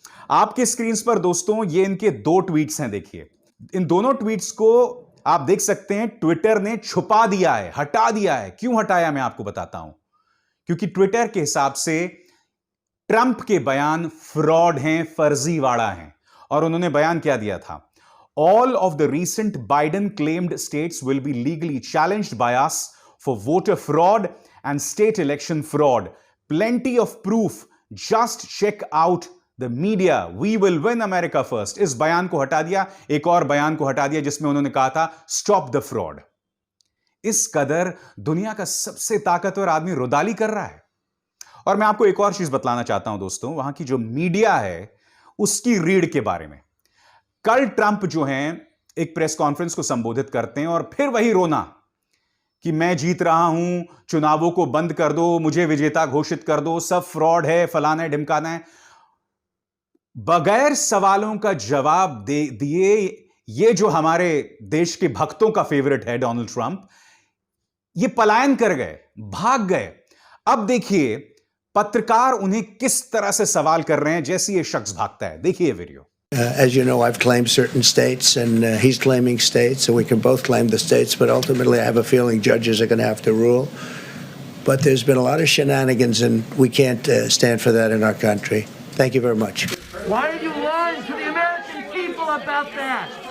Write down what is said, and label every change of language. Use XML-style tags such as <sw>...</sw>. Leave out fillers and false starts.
<hi>आपके स्क्रीन पर दोस्तों ये इनके दो ट्वीट्स हैं, देखिए। इन दोनों ट्वीट्स को आप देख सकते हैं, ट्विटर ने छुपा दिया है, हटा दिया है। क्यों हटाया मैं आपको बताता हूं। क्योंकि ट्विटर के हिसाब से ट्रंप के बयान फ्रॉड हैं, फर्जीवाड़ा हैं। और उन्होंने बयान क्या दिया था?</hi> <en>All of the recent Biden claimed states will be legally challenged by us for voter fraud and state election fraud. Plenty of proof. Just check out the media. We will win America first.</en> <hi>इस बयान को हटा दिया। एक और बयान को हटा दिया जिसमें उन्होंने कहा था</hi> <en>Stop the fraud.</en> <hi>इस कदर दुनिया का सबसे ताकतवर आदमी रुदाली कर रहा है। और मैं आपको एक और चीज बतलाना चाहता हूं दोस्तों, वहां की जो मीडिया है उसकी रीड के बारे में। कल ट्रंप जो हैं एक प्रेस कॉन्फ्रेंस को संबोधित करते हैं और फिर वही रोना कि मैं जीत रहा हूं, चुनावों को बंद कर दो, मुझे विजेता घोषित कर दो, सब फ्रॉड है, फलाना है, ढिमकाना है। बगैर सवालों का जवाब दिए ये जो हमारे देश के भक्तों का फेवरेट है डोनाल्ड ट्रंप, ये पलायन कर गए, भाग गए। अब देखिए पत्रकार उन्हें किस तरह से सवाल कर रहे हैं जैसे ये शख्स भागता है। देखिए video.</hi> <en>As you know, I've claimed certain states, and he's claiming states, so we can both claim the states. But ultimately, I have a feeling judges are going to have to rule. But there's been a lot of shenanigans, and we can't stand for that in our country. Thank you very much. Why are you lying to the American people about that?</en>